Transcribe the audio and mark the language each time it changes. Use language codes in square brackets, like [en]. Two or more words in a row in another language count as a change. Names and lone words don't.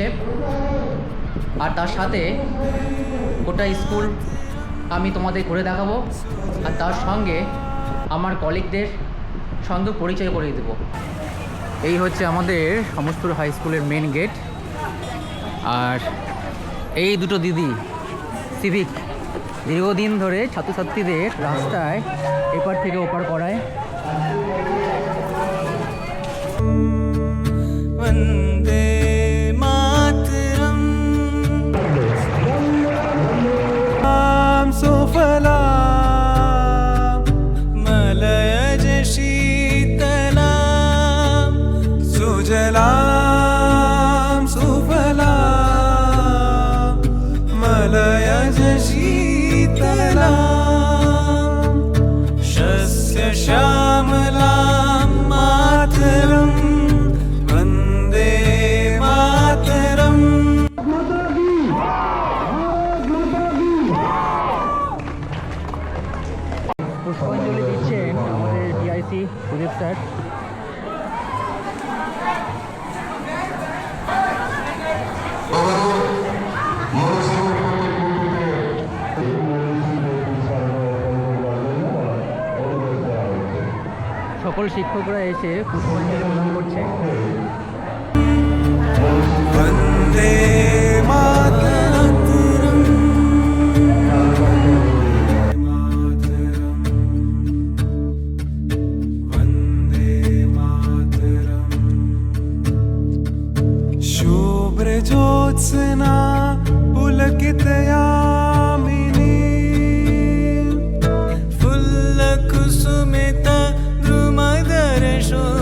[bn] আর তার সাথে গোটা স্কুল আমি তোমাদের ঘুরে দেখাবো, আর তার সঙ্গে আমার কলিগদের সঙ্গে পরিচয় করিয়ে দেবো। এই হচ্ছে আমাদের সমস্তপুর হাই স্কুলের মেন গেট। আর এই দুটো দিদি সিভিক দীর্ঘদিন ধরে ছাত্রছাত্রীদের রাস্তায় এপার থেকে ওপার করায়। [sa] वन्दे मातरम् सुफलां मलयज शीतलां सुजलां सुफलां मलयज शीतलां शस्य श्यामलां मातरम् [bn] পুষ্পাঞ্জলি দিচ্ছেন আমাদের ডিআইসি সুদীপ স্যার। সকল শিক্ষকরা এসে পুষ্পাঞ্জলি প্রদান করছে। [sa] वन्दे मातरम् वन्दे मातरम् शुभ्रज्योत्स्ना पुलकितयामिनी फुल्लकुसुमिता द्रुमदर्शो।